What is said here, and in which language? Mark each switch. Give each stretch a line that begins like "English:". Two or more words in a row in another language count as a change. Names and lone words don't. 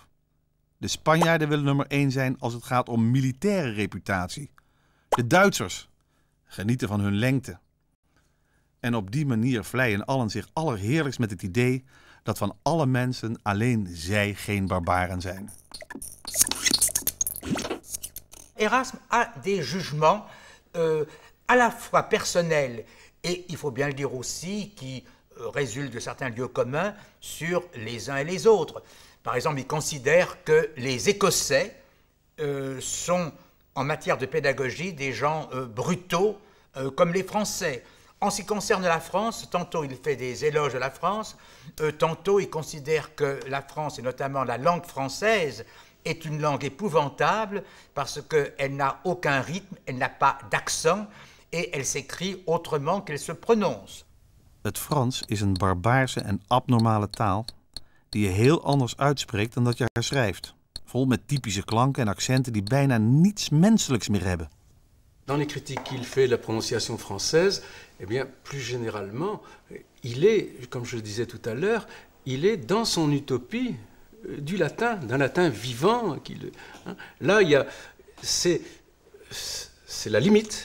Dutch: De Spanjaarden willen nummer 1 zijn als het gaat om militaire reputatie. De Duitsers genieten van hun lengte. En op die manier vleien allen zich allerheerlijkst met het idee dat van alle mensen alleen zij geen barbaren zijn.
French: Erasme a des jugements à la fois personnels et, il faut bien le dire aussi, qui résultent de certains lieux communs sur les uns et les autres. Par exemple, il considère que les Écossais sont, en matière de pédagogie, des gens brutaux comme les Français. En ce qui concerne la France, tantôt il fait des éloges de la France, tantôt il considère que la France, et notamment la langue française, est une langue épouvantable parce qu'elle n'a aucun rythme, elle n'a pas d'accent et elle s'écrit autrement qu'elle se prononce.
Dutch: Het Frans is een barbaarse en abnormale taal die je heel anders uitspreekt dan dat je haar schrijft. Vol met typische klanken en accenten die bijna niets menselijks meer hebben.
French: Dans les critiques qu'il fait de la prononciation française, eh bien, plus généralement, il est, comme je le disais tout à l'heure, il est dans son utopie du latin, d'un latin vivant. Là, c'est la limite.